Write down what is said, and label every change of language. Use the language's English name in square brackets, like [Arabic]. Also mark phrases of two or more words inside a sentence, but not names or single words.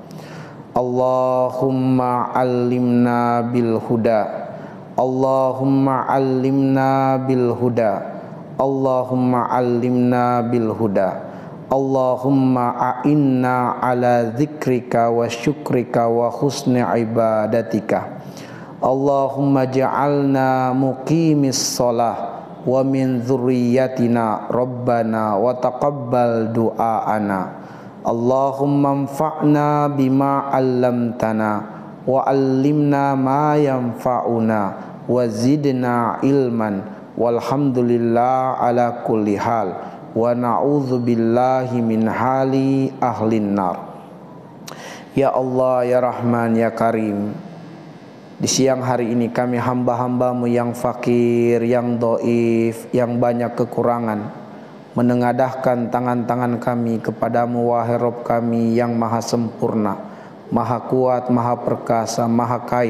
[Arabic] اللهم علمنا بالهدى. اللهم علمنا بالهدى. اللهم علمنا بالهدى. اللهم أعنا على ذكرك وشكرك وحسن عبادتك. اللهم اجعلنا مقيمي الصلاة ومن ذرياتنا ربنا وتقبل دعاءنا. اللهم انفعنا بما علمتنا وعلمنا ما ينفعنا وزدنا علما والحمد لله على كل حال ونعوذ بالله من حال أهل النار. يا الله يا رحمن يا كريم, [Indonesian] di siang hari ini kami hamba-hambamu yang fakir, yang dhaif, yang banyak kekurangan, menengadahkan tangan-tangan kami kepadamu wahai Rabb kami yang maha sempurna, maha kuat, maha perkasa, maha kaya.